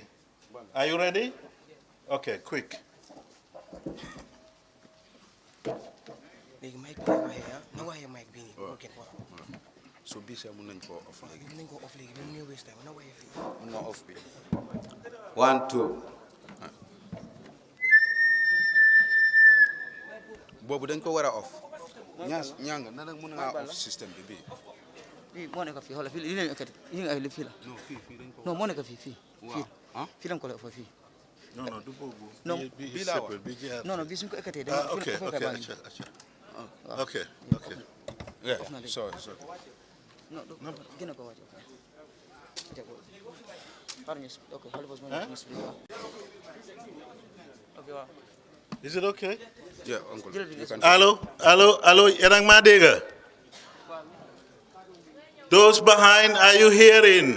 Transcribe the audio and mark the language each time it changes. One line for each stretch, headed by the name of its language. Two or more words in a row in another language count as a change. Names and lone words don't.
English: Are you ready? Okay, quick. So be sure we go off. Off. 1, 2.
Wolof: Bobu dañ ko wara off. Ñang na nak mëna off system bi. Mo nekk fii xoolal fii li leen ekkati yi nga ay li fii la. Non moo nekk fii. Fii lañ ko lay fii. Non, du boobu. Non, bii laa wax. Non, bii suñ ko ekkatee.
English: Okay. Yeah, sorry. No,
Wolof: gën a ko waaj.
English: Okay, Is it okay? Yeah, Uncle. Hello, Yerang Madega. Those behind, are you hearing?